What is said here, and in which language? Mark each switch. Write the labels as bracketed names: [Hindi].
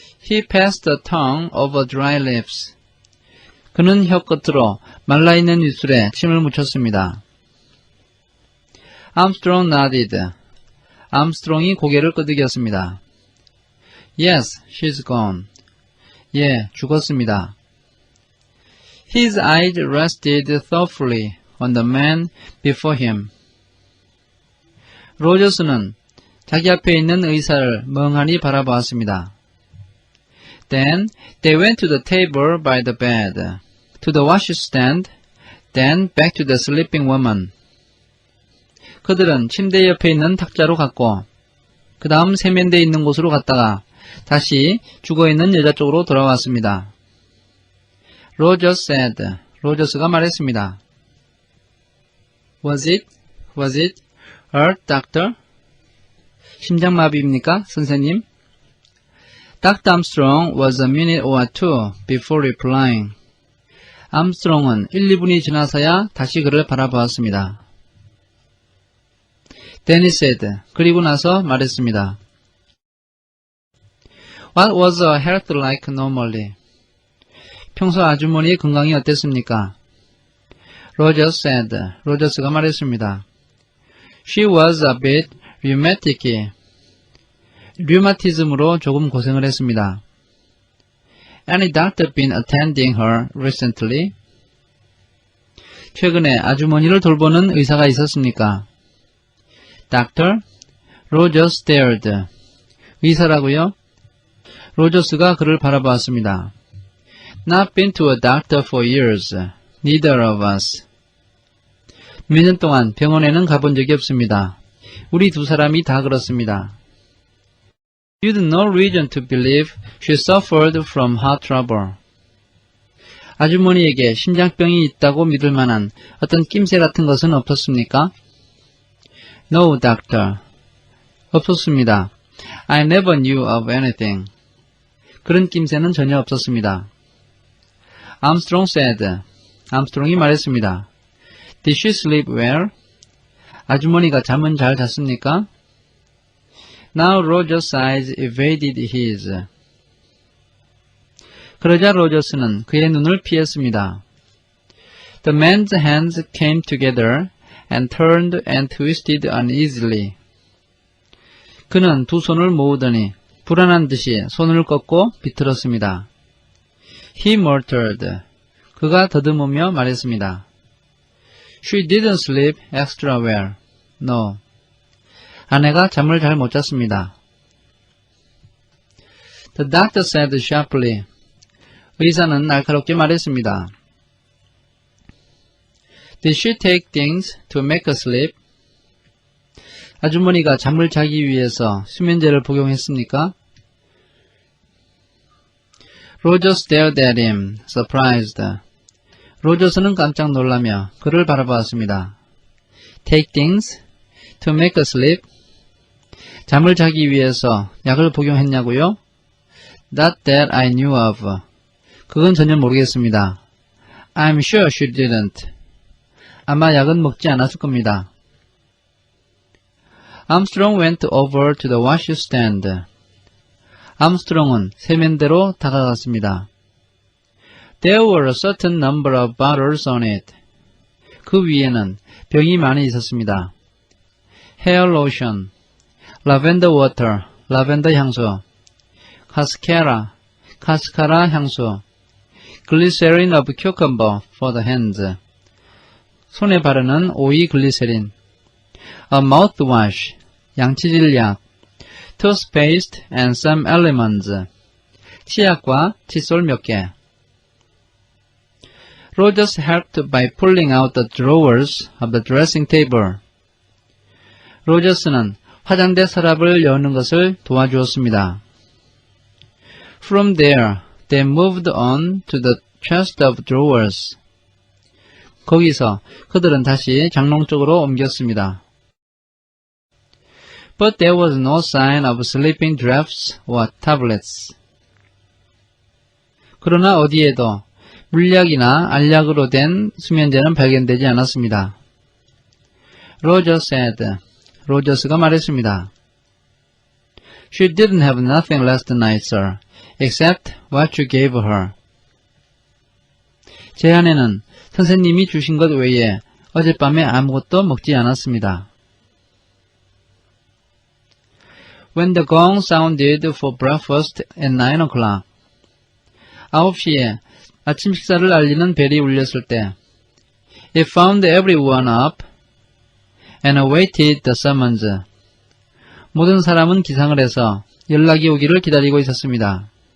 [English] He passed a tongue over dry lips. [Korean] 그는 혀 끝으로 말라있는 입술에 침을 묻혔습니다. [English] Armstrong nodded. [Korean] 암스트롱이 고개를 끄덕였습니다. [English] Yes, she's gone. [Korean] 예, 죽었습니다. [English] His eyes rested thoughtfully on the man before him. [Korean] 로저스는 자기 앞에 있는 의사를 멍하니 바라보았습니다. [English] Then they went to the table by the bed, to the washstand, then back to the sleeping woman. [Korean] 그들은 침대 옆에 있는 탁자로 갔고 그 다음 세면대에 있는 곳으로 갔다가 다시 죽어있는 여자 쪽으로 돌아왔습니다. [English] Rogers said. [Korean] 로저스가 말했습니다. [English] Was it heart, doctor? [Korean] 심장마비입니까, 선생님? [English] Dr. Armstrong was a minute or two before replying. [Korean] 암스트롱은 1, 2분이 지나서야 다시 그를 바라보았습니다. [English] Then he said. [Korean] 그리고 나서 말했습니다. [English] What was her health like normally? [Korean] 평소 아주머니의 건강이 어땠습니까? [English] Rogers said. [Korean] 로저스가 말했습니다. [English] She was a bit rheumatic. [Korean] 류마티즘으로 조금 고생을 했습니다. [English] Any doctor been attending her recently? [Korean] 최근에 아주머니를 돌보는 의사가 있었습니까? [English] Doctor? Roger stared. [Korean] 의사라고요? 로저스가 그를 바라보았습니다. [English] Not been to a doctor for years. Neither of us. [Korean] 몇 년 동안 병원에는 가본 적이 없습니다. 우리 두 사람이 다 그렇습니다. [English] You'd no reason to believe she suffered from heart trouble. [Korean] 아주머니에게 심장병이 있다고 믿을 만한 어떤 낌새 같은 것은 없었습니까? [English] No, doctor. [Korean] 없었습니다. [English] I never knew of anything. [Korean] 그런 낌새는 전혀 없었습니다. [English] Armstrong said. [Korean] 암스트롱이 말했습니다. [English] Did she sleep well? [Korean] 아주머니가 잠은 잘 잤습니까? [English] Now Roger's eyes evaded his. [Korean] 그러자 로저스는 그의 눈을 피했습니다. [English] The man's hands came together and turned and twisted uneasily. [Korean] 그는 두 손을 모으더니 불안한 듯이 손을 꺾고 비틀었습니다. [English] He muttered. [Korean] 그가 더듬으며 말했습니다. [English] She didn't sleep extra well. No. [Korean] 아내가 잠을 잘 못 잤습니다. [English] The doctor said sharply. [Korean] 의사는 날카롭게 말했습니다. [English] Did she take things to make her sleep? [Korean] 아주머니가 잠을 자기 위해서 수면제를 복용했습니까? [English] Roger stared at him, surprised. [Korean] 로저스는 깜짝 놀라며 그를 바라보았습니다. [English] Take things to make her sleep? [Korean] 잠을 자기 위해서 약을 복용했냐고요? [English] Not that I knew of. [Korean] 그건 전혀 모르겠습니다. [English] I'm sure she didn't. [Korean] 아마 약은 먹지 않았을 겁니다. [English] Armstrong went over to the washstand. [Korean] 암스트롱은 세면대로 다가갔습니다. [English] There were a certain number of bottles on it. [Korean] 그 위에는 병이 많이 있었습니다. [English] Hair lotion, lavender water, [Korean] 라벤더 향수, [English] cascara, [Korean] 카스카라 향수, [English] glycerin of cucumber for the hands. [Korean] 손에 바르는 오이 글리세린, [English] a mouthwash, [Korean] 양치질약, [English] toothpaste and some elements. [Korean] 치약과 칫솔 몇 개. [English] Rogers helped by pulling out the drawers of the dressing table. [Korean] 로저스는 화장대 서랍을 여는 것을 도와주었습니다. [English] From there, they moved on to the chest of drawers. [Korean] 거기서 그들은 다시 장롱 쪽으로 옮겼습니다. [English] But there was no sign of sleeping draughts or tablets. [Korean] 그러나 어디에도 물약이나 알약으로 된 수면제는 발견되지 않았습니다. [English] Roger said. [Korean] 로저스가 말했습니다. [English] She didn't have nothing last night, sir, except what you gave her. [Korean] 제 아내는 선생님이 주신 것 외에 어젯밤에 아무것도 먹지 않았습니다. [English] When the gong sounded for breakfast at 9 o'clock. [Korean] 9시에 아침 식사를 알리는 벨이 울렸을 때 [English] It found everyone up and awaited the summons. [Korean] 모든 사람은 기상을 해서 연락이 오기를 기다리고 있었습니다.